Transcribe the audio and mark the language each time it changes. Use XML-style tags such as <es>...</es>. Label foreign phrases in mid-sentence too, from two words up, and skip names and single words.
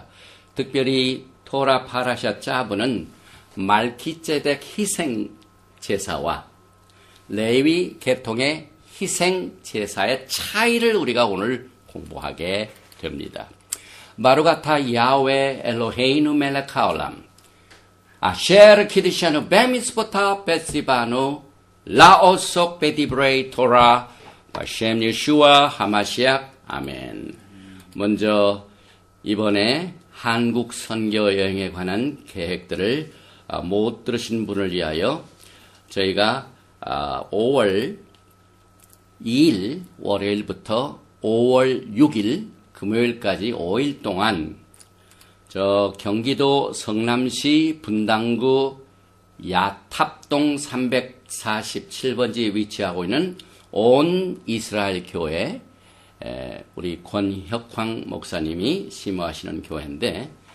<ko>특별히 토라 파라샤 짜브는 말키ጼ덱 희생 제사와 레위 계통의 희생 제사의 차이를 우리가 오늘 공부하게 됩니다.</ko> <he>ברוך אתה יהוה אלוהינו מלך העולם אשר קידשנו במצוותיו וציוונו לעסוק בדברי תורה בשם ישוע המשיח.</he> <ko>아멘. 먼저 이번에 한국 선교 여행에 관한 계획들을 못 들으신 분을 위하여 저희가 5월 2일 월요일부터 5월 6일 금요일까지 5일 동안 저 경기도 성남시 분당구 야탑동 347번지에 위치하고 있는 온 이스라엘 교회, 우리 권혁황 목사님이 심호하시는 교회인데,</ko>